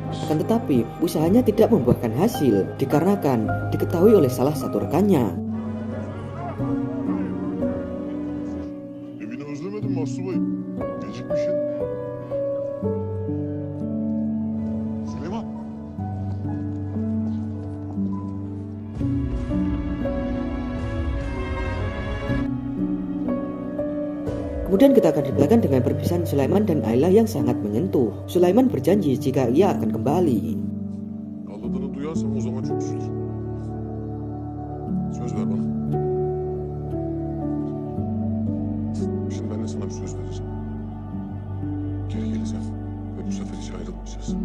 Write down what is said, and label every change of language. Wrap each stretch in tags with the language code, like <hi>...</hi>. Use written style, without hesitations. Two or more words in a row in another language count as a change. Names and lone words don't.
<id>Akan tetapi, usahanya tidak membuahkan hasil dikarenakan diketahui oleh salah satu rekannya.</id> <tr>Evini özlemedin mi Aslıbayım? Gecikmişsin. Süleyman.</tr> <id>Kemudian kita akan diperlihatkan dengan perpisahan Sulaiman dan Ayla yang sangat menyentuh. Sulaiman berjanji jika ia akan kembali.</id> <tr>Ağladığını duyarsam o zaman çok üzülürüm. Söz ver bana. Şimdi ben de sana bir söz vereceğim. Geri geleceğim. Ve bu sefer hiç ayrılmayacağız.</tr>